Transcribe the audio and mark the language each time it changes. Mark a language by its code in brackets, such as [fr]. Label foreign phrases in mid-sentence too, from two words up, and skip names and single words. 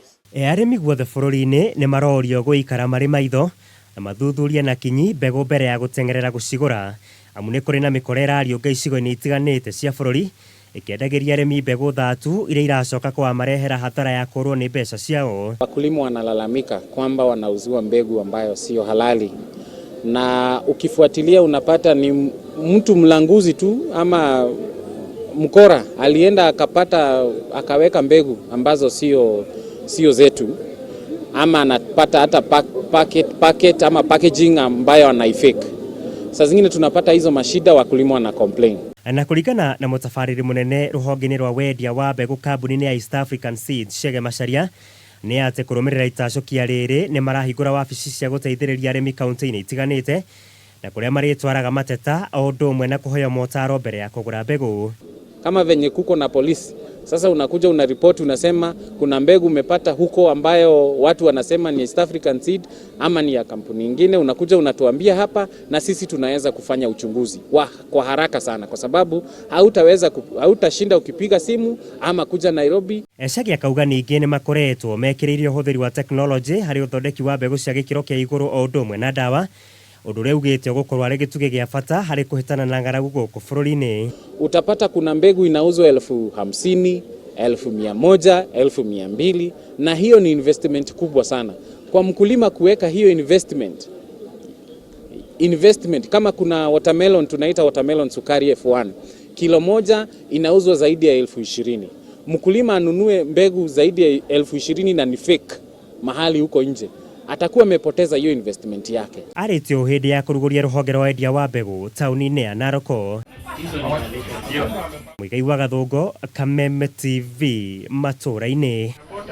[ki] Arĩmi guothe bũrũri-inĩ nĩ marorio gũikara marĩ maitho na mathuthurie na kinyi mbegũ mbere ya gũtengerera gũcigũra, amu nĩ kũrĩ na mĩkora ĩrariũnga icigo-inĩ itiganĩte cia bũrũri ĩkĩendagĩria arĩmi mbegũ thatu iria iracoka kuwamarehera hathara ya kũrwo nĩ mbeca ciao. [sw] Wakulima wanalalamika kwamba wanauziwa mbegu ambayo sio halali, na ukifuatilia unapata ni mtu mlanguzi tu ama mkora alienda akaweka mbegu ambazo sio zetu, ama anapata hata packet ama packaging ambayo anaifake. Saa zingine tunapata hizo mashida, wakulima wana complain. [ki] Na kũringana na mũtabarĩri mũnene rũhonge-inĩ rwa wendia wa mbegũ kambuni-inĩ ya East African Seeds Chege Macharia, nĩ atĩ kũrũmĩrĩra itacokia rĩrĩ nĩ marahingũra wabici cia gũteithĩrĩria arĩmi kaunti-inĩ itiganĩte na kũrĩa marĩtwaraga mateta o ũndũ ũmwe na kũheo motaro mbere ya kũgũra mbegũ. [sw] Kama venye kuko na polisi, sasa unakuja unaripoti unasema kuna mbegu umepata huko ambayo watu wanasema ni East African Seed ama ni ya kampuni nyingine, unakuja unatuambia hapa na sisi tunaweza kufanya uchunguzi kwa haraka sana, kwa sababu hautashinda ukipiga simu ama kuja Nairobi. [ki] Chege akauga ningĩ nĩ makoretwo mekĩrĩire ũhũthĩri wa tekinoronjĩ harĩ ũthondeki wa mbegũ cia gĩkĩro kĩa igũrũ o ũndũ ũmwe na ndawa, ũndũ ũrĩa ugĩte gũkorwo arĩ gĩtugĩ gĩa bata harĩ kũhĩtana na ng'aragu gũkũ bũrũri-inĩ. [sw] Utapata kuna mbegu inauzwa 50,000, 100,000, 200,000, na hiyo ni investment kubwa sana kwa mkulima kuweka hiyo investment. Kama kuna watermelon, tunaita watermelon sukari F1, kilo moja inauzwa zaidi ya 20,000. Mkulima anunue mbegu zaidi ya 20,000 na ni fake mahali huko nje, atakuwa amepoteza hiyo investment yake. [ki] Arĩtio hĩndĩ ya kũrugũria rũhonge rwa wendia wa mbegũ taũni-inĩ ya Narok. Mũigai wa Gathũngo, Kameme TV, matũũra-inĩ.